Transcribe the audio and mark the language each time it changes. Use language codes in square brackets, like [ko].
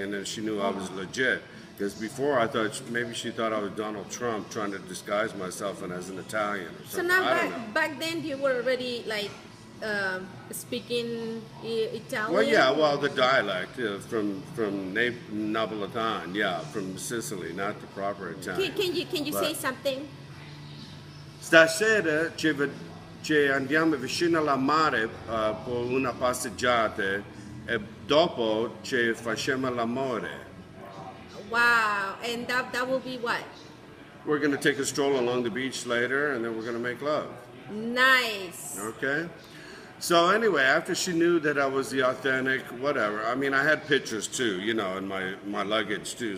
[en] And then she knew I was legit. Because before I thought maybe she thought I was Donald Trump trying to disguise myself and as an Italian or So something. now I don't know. back then you were already like speaking Italian? Well, yeah, well, the dialect from Napolitan, yeah, from Sicily, not the proper Italian. Can you say something? [it] Stasera ci andiamo vicino alla mare per una passeggiata e dopo ci facciamo l'amore. [en] Wow, and that will be what? We're going to take a stroll along the beach later, and then we're going to make love. Nice. Okay? So anyway, after she knew that I was the authentic, whatever, I mean, I had pictures too, in my luggage too.